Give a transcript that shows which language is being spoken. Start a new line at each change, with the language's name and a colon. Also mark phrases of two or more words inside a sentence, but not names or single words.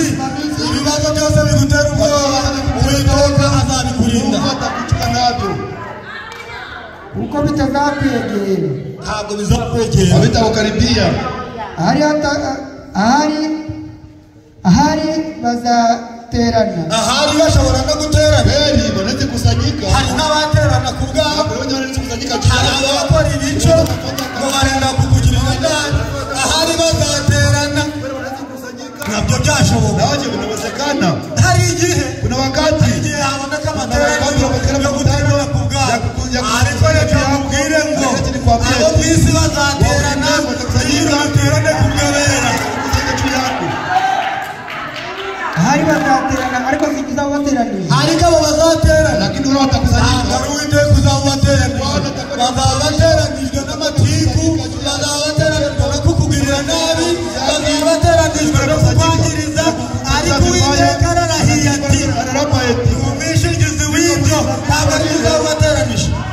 Kinyarwanda: Ibibazo byose bigutera ubwoba, Uwiteka azabikurinda. kuko bitazakwegera, ntabwo bizakwegera,
Swahili: habitakukaribia.
Kinyarwanda: ahari bazaterana, ahari bashobora no guterana.
Swahili: Kweli wanaweza kusanyika,
Kinyarwanda: hari n'abaterana ku bwabo, hari abakora ibico ngo barenda kukugirira nabi. Ahari bazaterana, nabyo byashoboka, nabyo binawezekana. hari igihe,
Swahili: Kuna wakati
Kinyarwanda: igihe haboneka amateraniro yo guterana ku bwabo, ariko reka mubwire ngo abo ku isi bazaterana, iyo baterane ku bw'abera. ahari bazaterana ariko zigiza bateraniye, ariko abo bazaterana,
Swahili: lakini wao watakusanyika.
Kinyarwanda: ntabwo Uwiteka uzabateranije. Bazaba bateranijwe n'amatiku, bazaba bateranijwe no kukugirira nabi, bazaba bateranijwe no kukwangiriza. Ariko Uwiteka ararahiye ati, umwishingizi w'ibyo ntabwo ari uzabateranije.